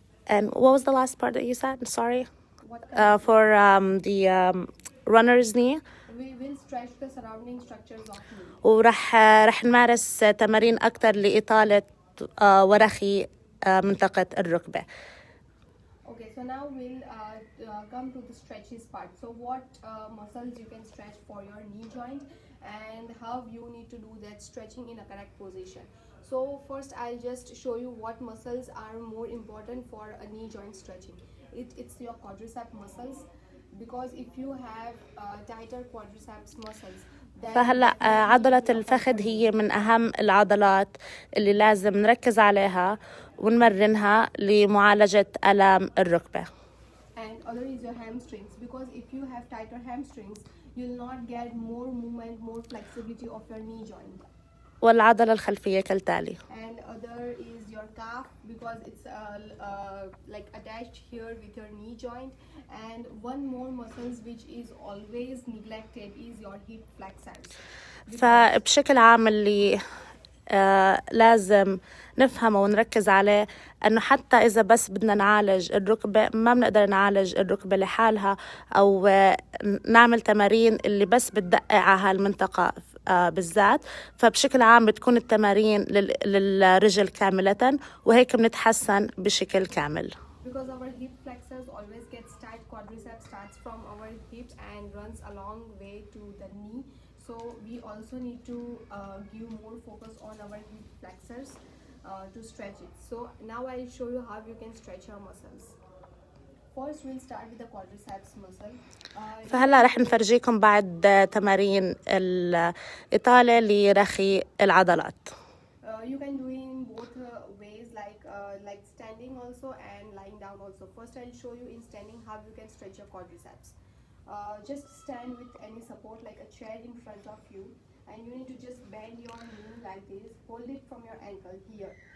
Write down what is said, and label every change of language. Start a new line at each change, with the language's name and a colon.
English: And what was the last part that you said? Sorry. For the runner's knee. We will stretch the surrounding structures of knee.
Arabic: ورح نمارس تمارين أكتر لإطالة ورخي منطقة الركبة.
English: Okay, so now we'll come to the stretches part. So what muscles you can stretch for your knee joint and how you need to do that stretching in a correct position. So first I'll just show you what muscles are more important for a knee joint stretching. It's your quadriceps muscles, because if you have tighter quadriceps muscles,
Arabic: فهلأ عضلة الفخذ هي من أهم العضلات اللي لازم نركز عليها ونمرنها لمعالجة آلام الركبة.
English: And other is your hamstrings, because if you have tighter hamstrings, you'll not get more movement, more flexibility of your knee joint.
Arabic: والعضلة الخلفية كالتالي.
English: And other is your calf, because it's like attached here with your knee joint. And one more muscles which is always neglected is your hip flexors.
Arabic: فبشكل عام اللي لازم نفهمه ونركز عليه أنه حتى إذا بس بدنا نعالج الركبة ما بنقدر نعالج الركبة لحالها أو نعمل تمارين اللي بس بتدقق على هالمنطقة بالذات. فبشكل عام بتكون التمارين للرجل كاملة وهيك بنتحسن بشكل كامل.
English: Because our hip flexors always gets tight, quadriceps starts from our hip and runs a long way to the knee. So we also need to give more focus on our hip flexors to stretch it. So now I'll show you how you can stretch your muscles. First we'll start with the quadriceps muscle.
Arabic: فهلا رح نفرجيكم بعد تمارين الإطالة لرخي العضلات.
English: You can do it in both ways, like standing also and lying down also. First I'll show you in standing how you can stretch your quadriceps. Just stand with any support like a chair in front of you, and you need to just bend your knee like this, hold it from your ankle here.